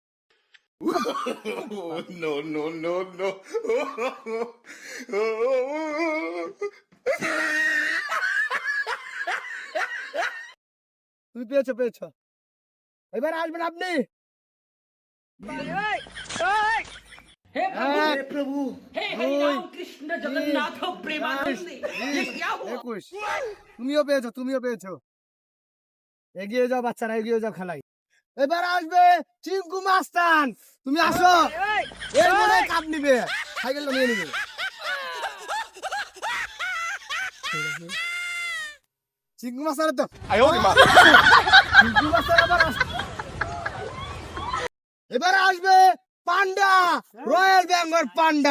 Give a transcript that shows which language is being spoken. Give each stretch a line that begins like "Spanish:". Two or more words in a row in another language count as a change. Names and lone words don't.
English: No, no, no, no.
Bangla: তুমি পেয়েছো পেয়েছো। এবার আসবেন আপনি।
Hindi: हे प्रभु हे हरि राम कृष्ण जगन्नाथ प्रेमानंदी ये क्या हुआ
Bangla: 21। তুমিও পেয়েছো, তুমিও পেয়েছো। এগিয়ে যাও বাচ্চারা, এগিয়ে যাও খেলায়। এবার আসবে চিঙ্কু মাস্তান। তুমি আসো, এর মনে কাপ নিবে, সাইকেলটা নিয়ে নিবে। চিঙ্কু মাস্তান তো চিঙ্কু মাস্তান এবার আসবে পান্ডা,
English: Royal Bengal
Bangla: পান্ডা।